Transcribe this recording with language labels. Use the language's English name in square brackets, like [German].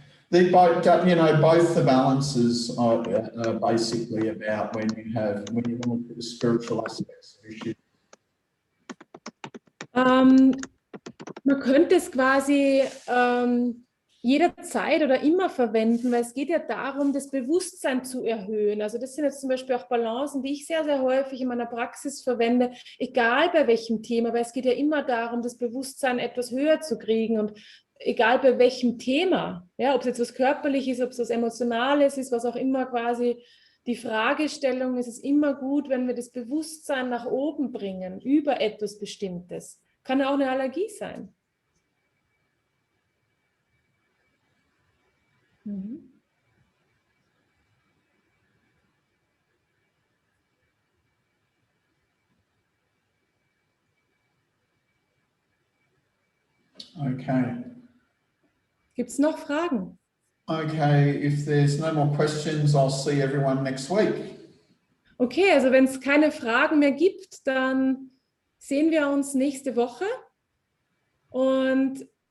[English] They both, you know, both the balances are basically about when you want to look at the spiritual aspects of issues. [German] Man könnte es quasi jederzeit oder immer verwenden, weil es geht ja darum, das Bewusstsein zu erhöhen. Also das sind jetzt zum Beispiel auch Balancen, die ich sehr, sehr häufig in meiner Praxis verwende, egal bei welchem Thema, weil es geht ja immer darum, das Bewusstsein etwas höher zu kriegen, und egal bei welchem Thema, ja, ob es jetzt was Körperliches ist, ob es was Emotionales ist, was auch immer quasi die Fragestellung ist, es immer gut, wenn wir das Bewusstsein nach oben bringen über etwas Bestimmtes. Kann ja auch eine Allergie sein. Okay. Gibt es noch Fragen? [English] Okay, if there's no more questions, I'll see everyone next week. [German] Okay, also wenn es keine Fragen mehr gibt, dann sehen wir uns nächste Woche. Und